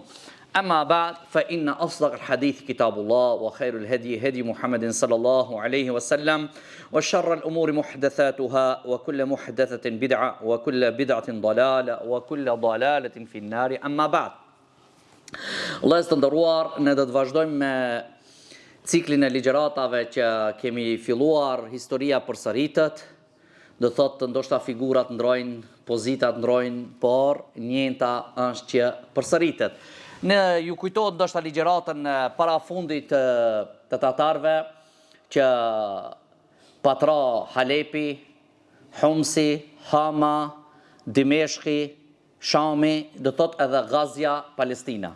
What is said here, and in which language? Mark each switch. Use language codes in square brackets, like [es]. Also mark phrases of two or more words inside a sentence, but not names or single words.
[ar] أما بعد فإن أصدق الحديث كتاب الله وخير الهدي هدي محمد صلى الله عليه وسلم وشر الأمور محدثاتها وكل محدثة بدعة وكل بدعة ضلالة وكل ضلالة في النار. أما بعد. [sq] Allah të nderuar, ne do të vazhdojmë me ciklin e ligjëratave që kemi filluar. Historia përsëritet, do thotë ndoshta figurat ndrojnë, pozitat ndrojnë, por njënta është që përsëritet. Ne ju kujtohet ndoshta ligjëratën para fundit të tatarëve që patra Halepi, Humsi, Hama, Dimeshki, Shami, do thotë edhe Gazja, Palestina.